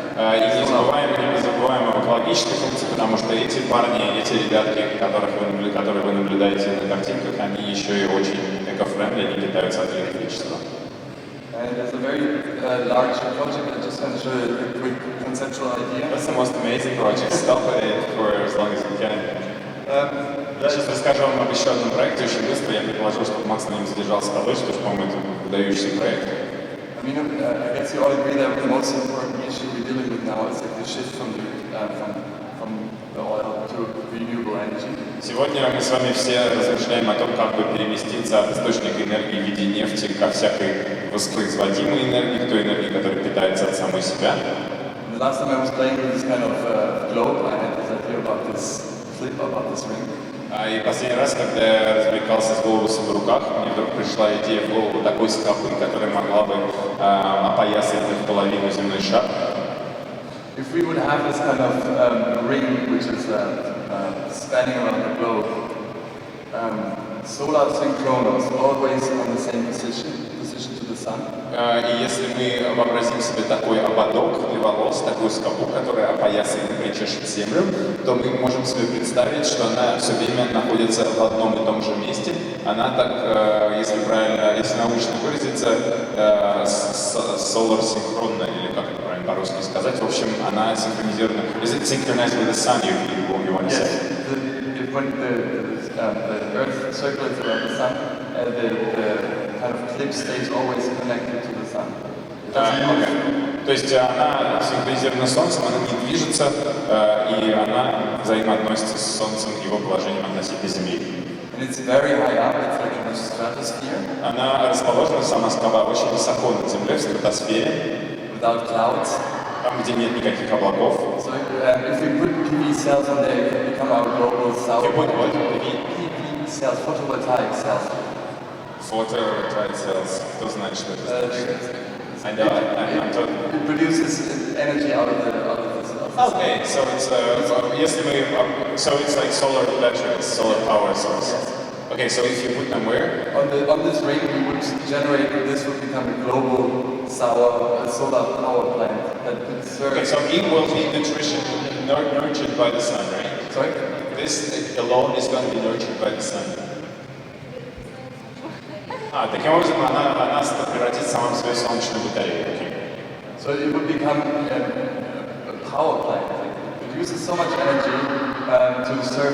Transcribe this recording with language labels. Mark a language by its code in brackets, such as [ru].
[ru] И не забываем об экологической функции, потому что эти парни, эти ребятки, которые вы наблюдаете на картинках, они еще и очень эко-френдли, они питаются от электричества. [en] And there's a very large project that just going to show you a quick conceptual idea. That's the most amazing project. Stop it for as long as you can. [ru] Я сейчас расскажу вам об еще одном проекте очень быстро. Я предположил, что Макс на нем задержался подольше, потому что, по-моему, это выдающийся проект. [en] I mean, I guess you all agree that the most important issue we're dealing with now is like the shift from the oil to renewable energy. [ru] Сегодня мы с вами все размышляем о том, как бы переместиться от источника энергии в виде нефти ко всякой воспроизводимой энергии, к той энергии, которая питается от самой себя. [en] The last time I was playing with this kind of globe, I had this idea about this flip, about this ring. [ru] И последний раз, когда я развлекался с глобусом в руках, мне вдруг пришла идея в голову такой скобы, которая могла бы опоясать в половину земной шар. [en] If we would have this kind of ring which is spanning around the globe, solar synchronous, always on the same position to the sun. [ru] И если мы вообразим себе такой ободок для волос, такую скобу, которая опоясывает и причешет землю, то мы можем себе представить, что она все время находится в одном и том же месте. Она так, если научно выразиться, solar синхронная, или как это правильно по-русски сказать. В общем, она синхронизирована. [en] Is it synchronized with the sun, you want to say? When the Earth circulates around the sun, the kind of clip stays always connected to the sun. [ru] То есть она синхронизирована с Солнцем, она не движется, и она взаимоотносится с Солнцем и его положением относительно Земли. [en] And it's very high up, it's like in the stratosphere. [ru] Она расположена, сама скала, очень высоко над Землей, в стратосфере. [en] Without clouds. [ru] Там, где нет никаких облаков. [en] So if we put PV cells on there, it can become our global south. PV cells, photovoltaic cells. Photovoltaic cells. [ru] Кто знает, что это значит? [en] It produces energy out of the Okay, so it's so it's like solar batteries, solar power source. Okay, so if you put them where? On this ring, we would generate. This would become a global solar power plant that could serve. Okay, so it will be nurtured by the sun, right? Sorry? This alone is going to be nurtured by the sun. [ru] Таким образом, она превратится сама в свою солнечную батарею. [en] Okay. So it would become a power plant. It produces so much energy to serve.